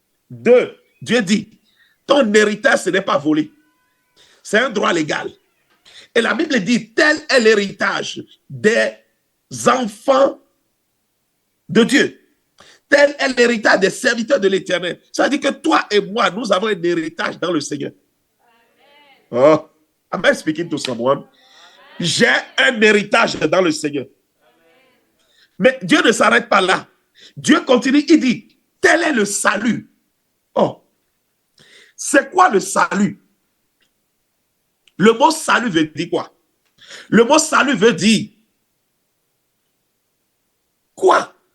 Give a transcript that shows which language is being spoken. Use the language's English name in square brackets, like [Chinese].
[French] 2, Dieu dit, ton héritage, ce n'est pas volé. C'est un droit légal. Et la Bible dit, tel est l'héritage des enfants de Dieu. Tel est l'héritage des serviteurs de l'Éternel. Ça veut dire que toi et moi, nous avons un héritage dans le Seigneur. [English] Oh, am I speaking to someone? [French] J'ai un héritage dans le Seigneur. Mais Dieu ne s'arrête pas là. Dieu continue, il dit, tel est le salut. Oh, c'est quoi le salut? Le mot salut veut dire quoi? Le mot salut veut dire quoi?